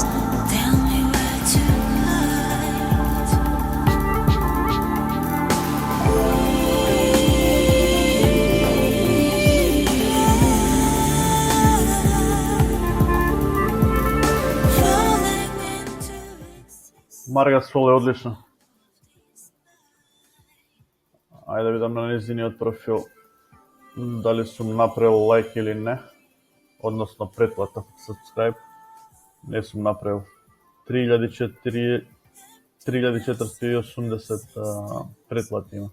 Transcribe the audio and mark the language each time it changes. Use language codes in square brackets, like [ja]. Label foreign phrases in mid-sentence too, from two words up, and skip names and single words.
[en] Tell me where to hide. Falling into existence. [mk] Марга Сол е одлична. Ајде да видам на незиниот профил дали сум направил лайк или не, односно претплата, subscribe. Не сум направил. 3480 претплати има.